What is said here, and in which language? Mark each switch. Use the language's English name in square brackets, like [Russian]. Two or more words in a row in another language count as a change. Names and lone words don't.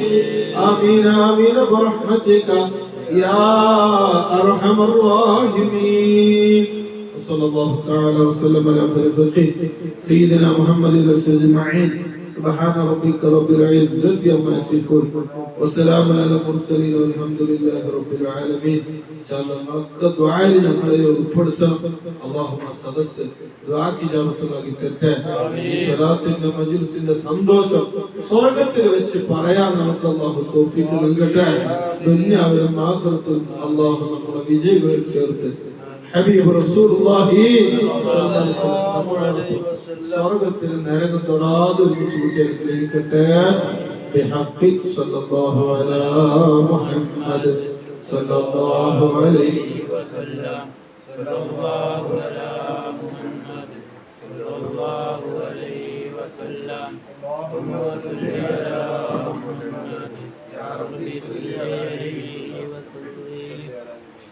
[Arabic] آمين آمين برحمتك يا أرحم الراحمين. وصلى الله تعالى وسلم على خير خلقه سيدنا محمد رسول أجمعين. سبحان ربك رب العزة عما يصفون وسلام على المرسلين والحمد لله رب العالمين. إن شاء الله [Malayalam] നമുക്ക് ദുആയിൽ ഞങ്ങളെ ഉൾപ്പെടുത്തണം. അല്ലാഹുമ്മ സദസ്സ് ദുആക്ക് ഇജാബത്തുള്ളാഹി തരട്ടെ. ഈ സ്വലാത്തിന്റെ മജ്ലിസിന്റെ സന്തോഷം സ്വർഗ്ഗത്തിൽ വെച്ച് പറയാൻ നമുക്ക് അല്ലാഹു തൗഫീഖ് നൽകട്ടെ. ദുനിയാവിലും ആഖിറത്തിലും അല്ലാഹു നമ്മുടെ വിജയികളിൽ ചേർത്ത് ഹബീബ് റസൂലുള്ളാഹി [Arabic] صلى الله عليه وسلم [Malayalam] സ്വർഗ്ഗത്തിൽ നരകം തൊടാതെ ഒരുമിച്ച് കൂട്ടി അനുഗ്രഹിക്കട്ടെ. [Arabic] بحق صلى الله على محمد صلى الله عليه وسلم. صلى الله على محمد صلى الله عليه وسلم. اللهم صل على محمد يا رب صل عليه وسلم.